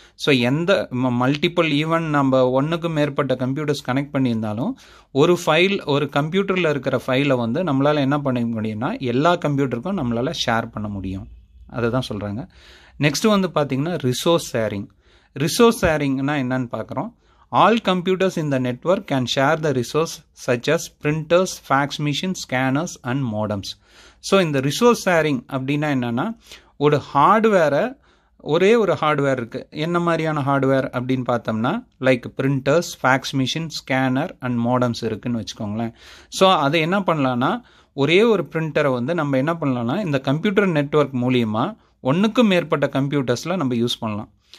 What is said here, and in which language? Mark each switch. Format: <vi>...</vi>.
<ta>So எந்த multiple even நம்ம ஒன்றுக்கும் மேற்பட்ட கம்ப்யூட்டர்ஸ் கனெக்ட் பண்ணியிருந்தாலும் ஒரு ஃபைல் ஒரு கம்ப்யூட்டரில் இருக்கிற ஃபைலை வந்து நம்மளால் என்ன பண்ண முடியும்னா எல்லா கம்ப்யூட்டருக்கும் நம்மளால் ஷேர் பண்ண முடியும். அதை தான் சொல்கிறாங்க. நெக்ஸ்ட்டு வந்து பார்த்திங்கன்னா ரிசோர்ஸ் ஷேரிங். ரிசோர்ஸ் ஷேரிங்னா என்னன்னு பார்க்குறோம்.</ta> <en>All computers in the network can share the resource such as printers, fax machines, scanners and modems.</en> <ta>So இந்த ரிசோர்ஸ் ஷேரிங் அப்படின்னா என்னென்னா ஒரு ஹார்ட்வேரை ஒரே ஒரு ஹார்ட்வேர் இருக்குது. என்ன மாதிரியான ஹார்ட்வேர் அப்படின்னு பார்த்தோம்னா like printers, facts machine, scanner and modems இருக்குதுன்னு வச்சுக்கோங்களேன். ஸோ அதை என்ன பண்ணலான்னா ஒரே ஒரு பிரிண்டரை வந்து நம்ம என்ன பண்ணலாம்னா இந்த கம்ப்யூட்டர் நெட்வொர்க் மூலியமாக ஒன்றுக்கும் மேற்பட்ட கம்ப்யூட்டர்ஸில் நம்ம யூஸ் பண்ணலாம்.</ta>